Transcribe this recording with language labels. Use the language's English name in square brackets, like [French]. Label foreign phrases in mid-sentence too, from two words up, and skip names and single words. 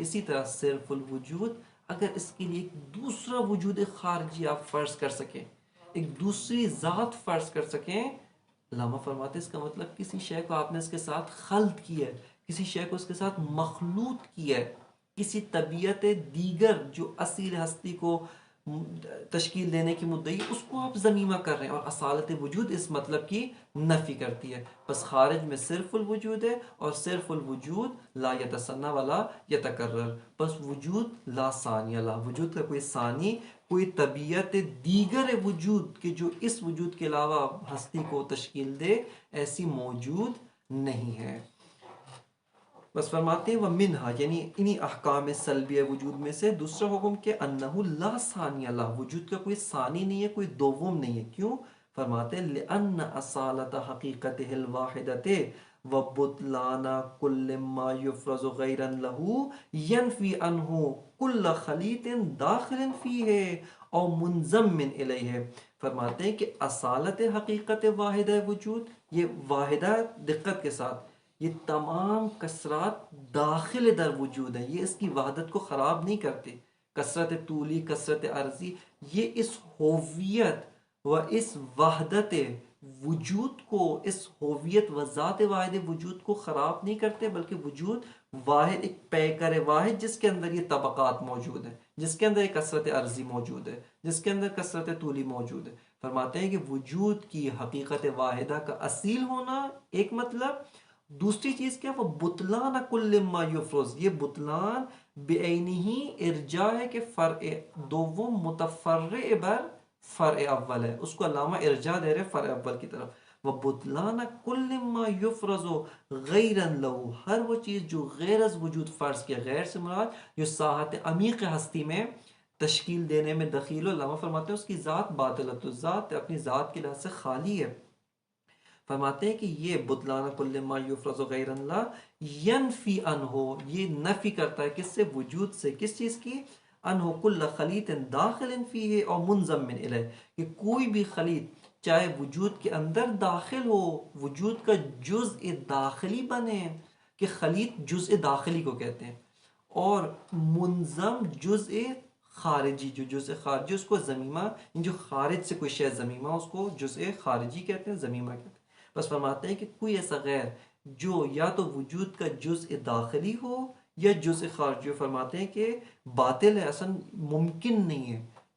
[Urdu] اسی طرح صرف الوجود، اگر اس کے لیے ایک دوسرا وجود خارجی آپ فرض کر سکیں، ایک دوسری ذات فرض کر سکیں، علامہ فرماتے ہیں اس کا مطلب کسی شے کو آپ نے اس کے ساتھ خلط کیا ہے، کسی شے کو اس کے ساتھ مخلوط کیا ہے، کسی طبیعت دیگر جو اصیل ہستی کو تشکیل دینے کی مدعی، اس کو آپ ضمیمہ کر رہے ہیں، اور اصالت وجود اس مطلب کی نفی کرتی ہے. بس خارج میں صرف الوجود ہے، اور صرف الوجود [Arabic] لا یتسنى ولا یتکرر. [Urdu] بس وجود [Arabic] لا ثانیہ لا، [Urdu] وجود کا کوئی ثانی، کوئی طبیعت دیگر وجود کہ جو اس وجود کے علاوہ ہستی کو تشکیل دے، ایسی موجود نہیں ہے. بس فرماتے ہیں وَمِنْهَا، یعنی انہی احکام سلبیہ وجود میں سے دوسرا حکم کہ [Arabic] انہو لا ثانیہ لا، [Urdu] وجود کا کوئی ثانی نہیں ہے، کوئی دوم نہیں ہے. کیوں؟ فرماتے ہیں [Arabic] لِأَنَّ أَصَالَةَ حَقِيقَتِهِ الْوَاحِدَةِ وَبُطْلَانَ كُلِّ مَا يُفْرَزُ غَيْرًا لَهُ يَنْفِي عَنْهُ كُلَّ خَلِيطٍ دَاخِلٍ فِيهِ أَوْ مُنْضَمٍّ إِلَيْهِ. [Urdu] فرماتے ہیں کہ اصالت حقیقت واحدہ وجود، یہ واحدہ، دقت کے ساتھ، یہ تمام کثرات داخل در وجود ہیں، یہ اس کی وحدت کو خراب نہیں کرتے. کثرت طولی، کثرت عرضی، یہ اس ہوویت و اس وحدت وجود کو، اس ہوویت و ذات واحد وجود کو خراب نہیں کرتے، بلکہ وجود واحد، ایک پیکر واحد جس کے اندر یہ طبقات موجود ہیں، جس کے اندر یہ کثرت عرضی موجود ہے، جس کے اندر کثرت طولی موجود ہے. فرماتے ہیں کہ وجود کی حقیقت واحدہ کا اصیل ہونا ایک مطلب، دوسری چیز کیا؟ وہ [Arabic] بطلان کل ما یفرز، [Urdu] یہ بطلان بعینہ ہی ارجاع ہے کہ فرع دوم متفرع بر فرع اول ہے، اس کو علامہ ارجاع دے رہے فرع اول کی طرف. وہ [Arabic] بطلان کل ما یفرز غیرا لہو، [Urdu] ہر وہ چیز جو غیر از وجود فرض کیا، غیر سے مراد جو ساحت عمیق ہستی میں تشکیل دینے میں دخیل ہو، علامہ فرماتے ہیں اس کی ذات [Arabic] باطلۃ الذات، [Urdu] اپنی ذات کی لحاظ سے خالی ہے. فرماتے ہیں کہ یہ [Arabic] بطلان کل ما یفرز غیر اللہ ینفی عنہ، [Urdu] یہ نفی کرتا ہے کس سے؟ وجود سے. کس چیز کی؟ [Arabic] عنہ کل خلیط داخل فیہ [Urdu] اور [Arabic] منضم الیہ، [Urdu] کہ کوئی بھی خلیط چاہے وجود کے اندر داخل ہو، وجود کا جزء داخلی بنے، کہ خلیط جزء داخلی کو کہتے ہیں، اور منظم جزء خارجی، جو جزء خارجی اس کو ضمیمہ، جو خارج سے کوئی شے ضمیمہ، اس کو جزء خارجی کہتے ہیں، ضمیمہ کہتے ہیں. بس فرماتے ہیں کہ کوئی ایسا غیر جو یا تو وجود کا جزء داخلی ہو یا جزء خارجی ہو، فرماتے ہیں کہ باطل ہے، اصلا ممکن نہیں ہے.